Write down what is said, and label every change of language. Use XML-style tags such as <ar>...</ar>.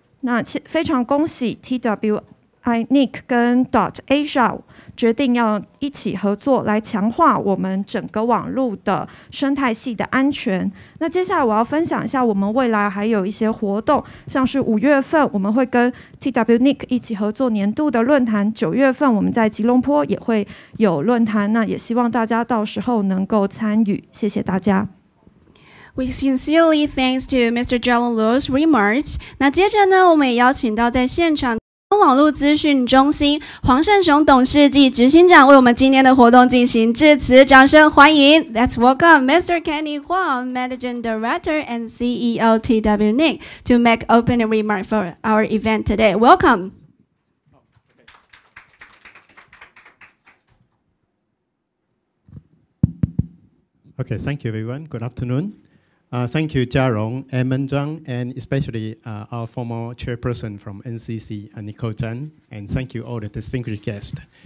<zh>那非常恭喜 TWNIC 跟 DotAsia 决定要一起合作来强化我们整个网络的生态系的安全。那接下来我要分享一下我们未来还有一些活动，像是5月份我们会跟 TWNIC 一起合作年度的论坛，9月份我们在吉隆坡也会有论坛，那也希望大家到时候能够参与。谢谢大家。</zh> <en>We sincerely thanks to Mr. John Luo's remarks.</en> <zh>那接着呢，我们也邀请到在现场网络资讯中心黄胜雄董事及执行长为我们今天的活动进行致辞，掌声欢迎。</zh> <en>Let's welcome Mr. Kenny Huang, Managing Director and CEO TWNIC, to make opening remarks for our event today. Welcome. Okay, thank you everyone. Good afternoon. Thank you, Jiarong, Edmund Zhang, and especially our former chairperson from NCC, Nicole Zhang, and thank you all the distinguished guests.</en>